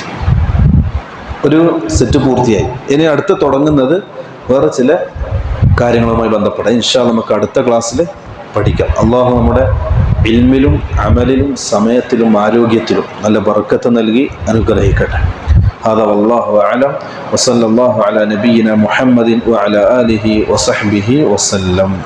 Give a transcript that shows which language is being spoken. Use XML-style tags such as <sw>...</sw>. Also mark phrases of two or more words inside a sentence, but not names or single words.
<ml>ഒരു സെറ്റ് പൂർത്തിയായി. ഇനി അടുത്ത് തുടങ്ങുന്നത് വേറെ ചില കാര്യങ്ങളുമായി ബന്ധപ്പെട്ട</ml> <ar>إن شاء الله</ar> <ml>നമുക്ക് അടുത്ത ക്ലാസ്സിൽ പഠിക്കാം. അള്ളാഹു നമ്മുടെ ഇൽമിലും അമലിലും സമയത്തിലും ആരോഗ്യത്തിലും നല്ല ബർക്കത്ത് നൽകി അനുഗ്രഹിക്കട്ടെ.</ml> <ar>هذا والله أعلم وصلى الله على نبينا محمد وعلى آله وصحبه وسلم.</ar>